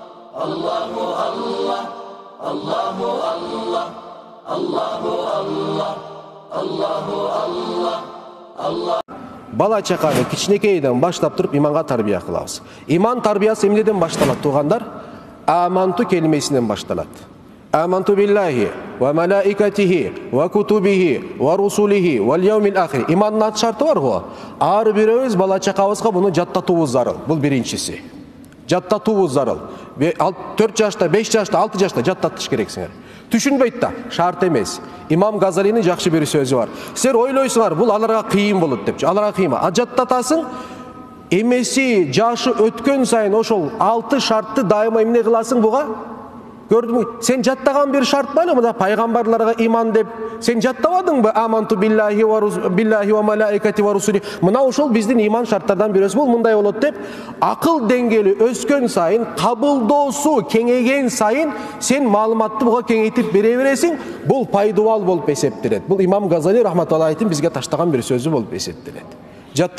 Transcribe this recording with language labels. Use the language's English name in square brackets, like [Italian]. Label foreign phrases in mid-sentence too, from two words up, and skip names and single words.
[Arabic] الله الله، الله الله، الله الله، الله الله، الله. [Kyrgyz] Bala çakаны кичинекейден баштап туруп иманга тарбия кылабыз. Иман тарбиясы эмнеден башталат туугандар? Аманту келмесинен башталат. [Arabic] آمنت بالله وملائكته وكتبه ورسله واليوم الآخر. [Kyrgyz] Имандын ат шарты бар го. Ар бирөөбүз бала чакабызга буну жаттатуубуз зарыл. Бул биринчиси. Жаттатуубуз зарыл. 4 жашта, 5 жашта, 6 жашта жаттатыш керексиңер. Түшүнбөйт да, шарт эмес. Имам Газалинин жакшы бир сөзү бар. Силер ойлойсуңар, бул аларга кыйын болот депчи. Аларга кыйын. Жаттатасың, эмеси жашы өткөн сайын ошол 6 шартты дайыма эмне кыласың буга? Көрдүңбү? Сен жаттаган бир шарт бар мында пайгамбарларга иман деп. Сен жаттабадыңбы? [Arabic] آمنت بالله وملائكته ورسله. [Kyrgyz] Мына ошол биздин иман шарттардан бирөөсү бул мындай болот деп. Акыл деңгээли өскөн сайын, кабылдоосу кеңейген сайын сен маалыматты буга кеңейтип бере бересиң. Бул пайдубал болуп эсептелет. Бул имам Газали рахматуллахи бизге таштаган бир сөзү болуп эсептелет.